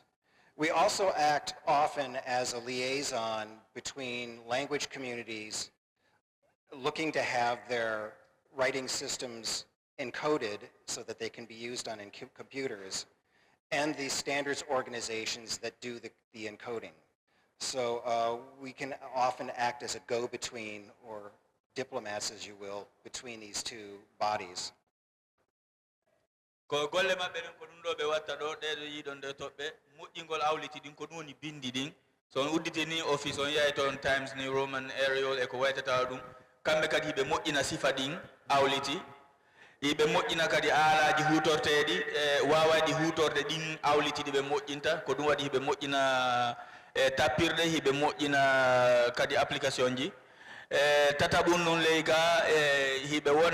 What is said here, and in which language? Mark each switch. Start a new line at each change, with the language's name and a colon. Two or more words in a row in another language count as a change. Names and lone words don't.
English: We also act often as a liaison between language communities looking to have their writing systems encoded so that they can be used on computers, and the standards organizations that do the encoding. So we can often act as a go-between, or diplomats, as you will, between these two bodies.
Fula: Ko golle maɓɓe ɗen ko ɗum ɗo ɓe watta ɗo ɗeɗo yiɗon nde toɓɓe moƴƴingol awliti ɗin ko ɗum woni bindi ɗin so on udditi ni office on yahay toon Times New Roman Arial e ko waytata ɗum kambe kadi hibe moƴƴina sifa ɗin awliti hibe moƴƴina kadi aalaji hutorteɗi wawaɗi hutorde ɗin awliti ɗi ɓe moƴƴinta ko ɗum waɗi hibe moƴƴina tappirde hibe moƴƴina kadi application ji tataɓum non ley ga hibe